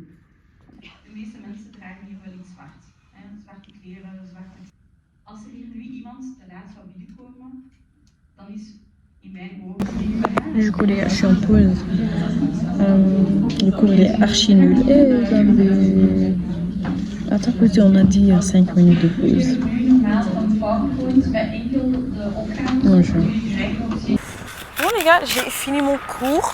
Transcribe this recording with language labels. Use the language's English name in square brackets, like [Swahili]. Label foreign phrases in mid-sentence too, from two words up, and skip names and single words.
[Dutch] De meeste mensen dragen hier wel iets zwart. Hè? Zwarte kleren, zwarte... Als er hier nu iemand te laat zou binnenkomen, dan is in mijn ogen... [French] Du coup les gars, je suis en pause. Le cours il est archi nul. Attends, côté on a dit 5 minutes de pause. Bon les gars, j'ai fini mon cours.